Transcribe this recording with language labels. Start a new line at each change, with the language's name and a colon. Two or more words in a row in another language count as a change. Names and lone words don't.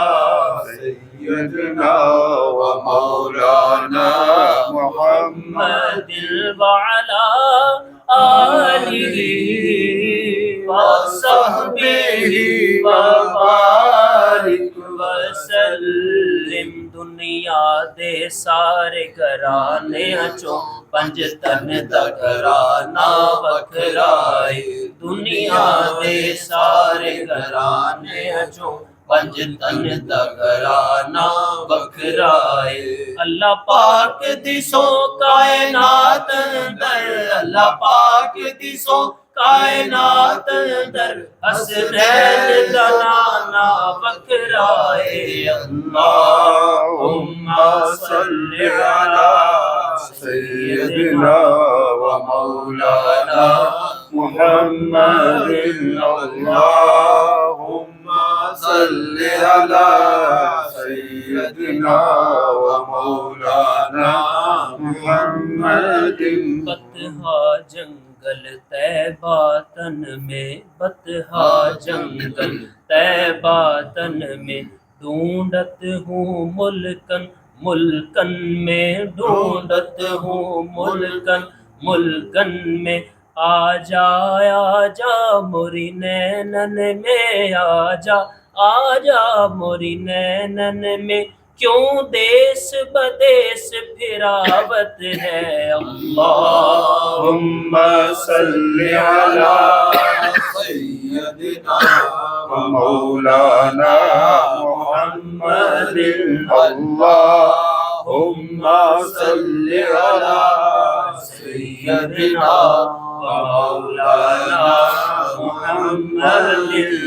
Arabic: سيدنا ومولانا محمد. وعلى آله وصحبه وبارك وسلم.
Punjabi: دنیا دے سارے گھرانے چوں پنج تن دا گھرانہ وکھرائے. دنیا دے سارے گھرانے چوں پنج تن دا گھرانہ وکھرائے. اللہ پاک دی سو کائنات اندر. اللہ پاک دی سو کائنات اندر حسنین دا نانا وکھرائے.
Arabic: اللهم صل على سيدنا ومولانا محمد. اللهم صل على سيدنا ومولانا محمد.
Braj: بطحا جنگل طیبہ تن میں. بطحا جنگل طیبہ تن میں ڈھونڈت ہوں ملکن. ملکن میں ڈھونڈت ہوں ملکن. ملکن میں آ جا موری نینن میں. آ جا موری نینن میں. کیوں دیس بدیس پھراوت ہے.
Arabic: اللهم صل على سيدنا ومولانا محمد. اللهم صل على سيدنا ومولانا محمد.